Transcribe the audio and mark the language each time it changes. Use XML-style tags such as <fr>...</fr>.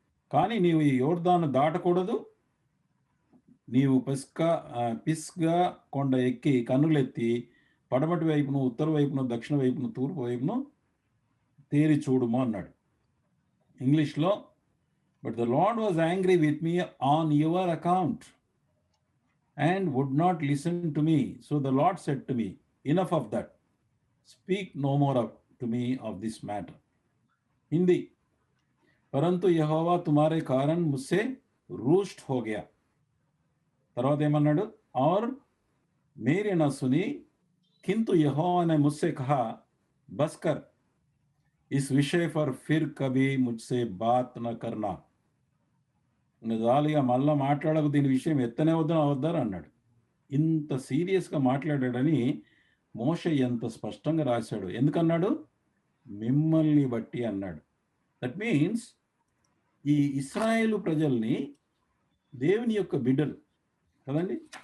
<te>"కానీ నీవు ఈ యొర్దాను దాటకూడదు. నీవు పిస్గా కొండ ఎక్కి కన్నులెత్తి పడమటి వైపును, ఉత్తర వైపును, దక్షిణ వైపును, తూర్పు వైపును తేరి చూడుము" అన్నాడు.</te> <en>ఇంగ్లీష్‌లో, "but the Lord was angry with me on your account and would not listen to me. So the Lord said to me, enough of that. Speak no more to me of this matter."</en> <hi>Hindi, "परंतु यहोवा तुम्हारे कारण मुझसे रुष्ट हो गया."</hi> <te>తర్వాత ఏమన్నాడు?</te> <hi>"और मेरी न सुनी, किंतु यहोवा ने मुझसे कहा, बस कर, इस विषय पर फिर कभी मुझसे बात न करना."</hi> <te>"చాలు ఇక మళ్ళా మాట్లాడకు, దీని విషయం ఎత్తనే వద్దని అన్నాడు. ఇంత సీరియస్‌గా మాట్లాడాడని మోషే ఎంత స్పష్టంగా రాశాడు. ఎందుకన్నాడు? మిమ్మల్ని బట్టి అన్నాడు.</te> <en>that means</en> <te>ఈ ఇశ్రాయేలు ప్రజల్ని దేవుని యొక్క బిడ్డలు కదండీ!</te>